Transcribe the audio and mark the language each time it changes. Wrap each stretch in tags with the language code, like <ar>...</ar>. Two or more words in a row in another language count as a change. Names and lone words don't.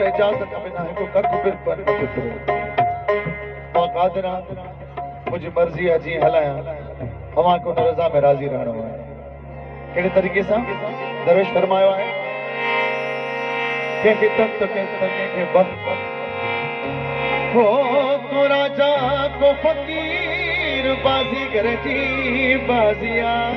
<sd>इजाज़त बिना हिकु कख बि पर न फिरो मां क़ादिर आहियां मुंहिंजी मर्ज़ी आहे जीअं हलायां अव्हां खे उन रज़ा में राज़ी रहणो आहे कहिड़े तरीक़े सां दरवेश फरमायो आहे कंहिंखे तख़्त कंहिंखे वक़्त हो तो राजा को फकीर बाज़ीगर जी बाज़िया</sd>